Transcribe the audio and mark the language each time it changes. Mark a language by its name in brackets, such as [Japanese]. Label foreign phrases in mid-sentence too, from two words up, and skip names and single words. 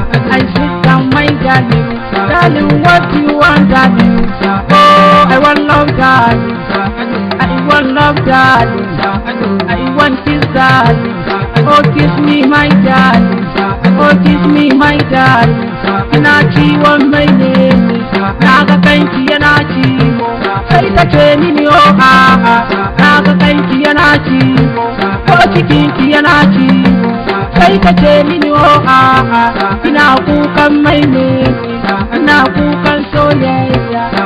[English] I sit down, my darling. Darling, what do you want, darling? Oh, I want love, darling. I want love, darling. I want kiss, darling. Oh, kiss me, my darling. Oh, kiss me, my darling. [Hausa] Ina ciwon mai ne, na ga kanki yana ciwo. Sai ta ce mini, "Oh, a'a, na ga kanki yana ciwo." Ko cikinki yana ciwo. Sai ta ce mini, "Oh, a'a, ina kukan mai ne, ina kukan soyayya."